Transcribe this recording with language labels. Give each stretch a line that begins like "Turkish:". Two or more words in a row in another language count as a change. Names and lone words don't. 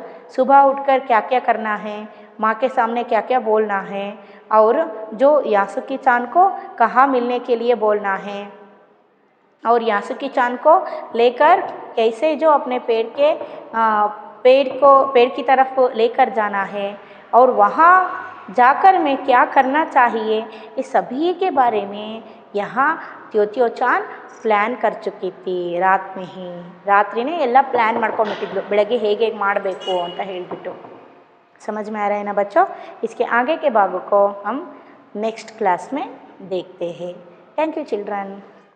Hindi: सुबह उठकर क्या क्या करना है, माँ के सामने क्या क्या बोलना है, और जो यासुकी चान को कहाँ मिलने के लिए बोलना है, और यासुकी चान को लेकर कैसे जो अपने पेड़ की तरफ लेकर जाना है, और वहाँ जाकर मैं क्या करना चाहिए, ये सभी के बारे में यहाँ त्योत्यो चान ಪ್ಲ್ಯಾನ್ कर चुकी थी. रात में ही
Kannada: ರಾತ್ರಿನೇ ಎಲ್ಲ ಪ್ಲ್ಯಾನ್ ಮಾಡ್ಕೊಂಡ್ಬಿಟ್ಟಿದ್ಲು, ಬೆಳಗ್ಗೆ ಹೇಗೆ ಮಾಡಬೇಕು ಅಂತ ಹೇಳಿಬಿಟ್ಟು.
Hindi: समझ में आ रहा है ना बच्चों. इसके आगे के भागों को हम
English: next class
Hindi: में देखते हैं।
English: Thank you children.